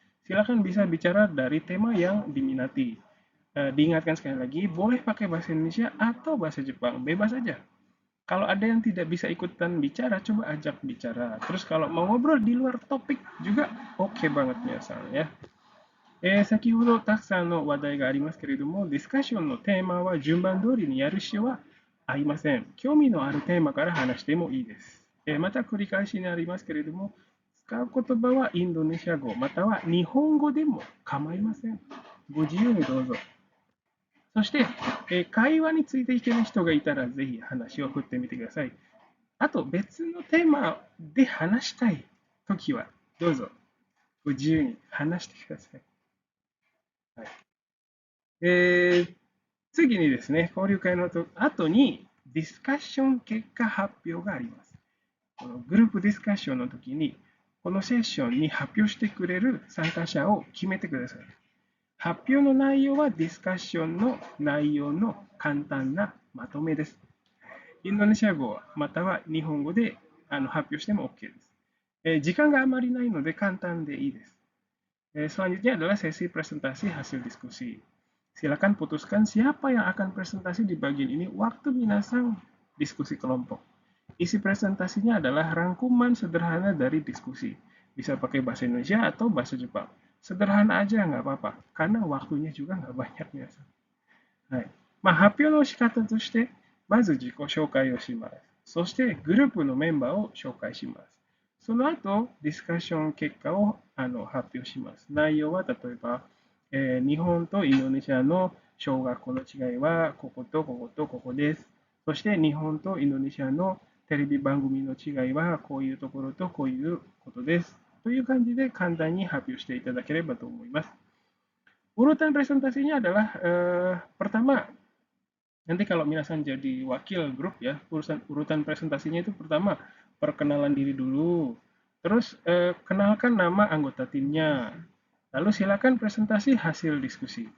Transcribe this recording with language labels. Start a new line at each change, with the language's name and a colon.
Indonesian: Silakan bisa bicara dari tema yang diminati. Diingatkan sekali lagi, boleh pakai bahasa Indonesia atau bahasa Jepang, bebas aja. Kalau ada yang tidak bisa ikutan bicara, coba ajak bicara. Terus kalau mau ngobrol di luar topik juga oke banget misalnya ya.
Japanese: 先ほどたくさんの話題がありますけれども、ディスカッションのテーマは順番通りにやる必要はありません。興味のあるテーマから話してもいいです。また繰り返しになりますけれども、使う言葉はインドネシア語または日本語でも構いません。ご自由にどうぞ。そして、会話についていける人がいたらぜひ話を振ってみてください。あと別のテーマで話したいときはどうぞご自由に話してください。はいえー次にですね、交流会の後にディスカッション結果発表があります。このグループディスカッションの時に、このセッションに発表してくれる参加者を決めてください。発表の内容はディスカッションの内容の簡単なまとめです。インドネシア語または日本語で発表しても OK です。時間があまりないので簡単でいいです。
Indonesian: Selanjutnya adalah sesi presentasi hasil diskusi. Silakan putuskan siapa yang akan presentasi di bagian ini waktu minasang diskusi kelompok. Isi presentasinya adalah rangkuman sederhana dari diskusi. Bisa pakai bahasa Indonesia atau bahasa Jepang. Sederhana aja nggak apa-apa, karena waktunya juga nggak banyak biasa.
Japanese: はい。発表の仕方として、まず自己紹介をします。そしてグループのメンバーを紹介します。その後、ディスカッション結果を発表します。内容は例えば、日本とインドネシアの小学校の違いはこことこことここです。そして日本とインドネシアのテレビ番組の違いはこういうところとこういうことです。という感じで簡単に発表していただければと思います。
Indonesian: Urutan presentasinya adalah pertama, nanti kalau minasan jadi wakil grup ya, urutan presentasinya itu pertama perkenalan diri dulu, terus kenalkan nama anggota timnya, lalu silakan presentasi hasil diskusi.